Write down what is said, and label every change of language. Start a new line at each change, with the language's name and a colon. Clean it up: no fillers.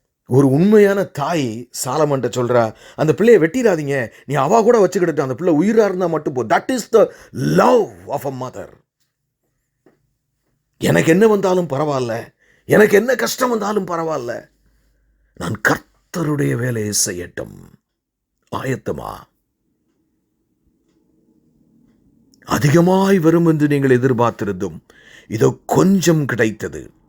Tamil: ஒரு உண்மையான தாய் சாலமன்ட்ட சொல்றா, அந்த பிள்ளையை வெட்டிடாதீங்க, நீ அவ கூட வச்சுக்கிட்டு, அந்த பிள்ளை உயிரா இருந்தா மட்டும் போ.
English: That is the love of a mother.
Tamil: எனக்கு என்ன வந்தாலும் பரவாயில்ல, எனக்கு என்ன கஷ்டம் வந்தாலும் பரவாயில்ல, நான் கர்த்தருடைய வேலையை செய்யட்டும். ஆயத்தமா? அதிகமாய் வரும் என்று நீங்கள் எதிர்பார்த்திருந்தும் இதோ கொஞ்சம் கிடைத்தது.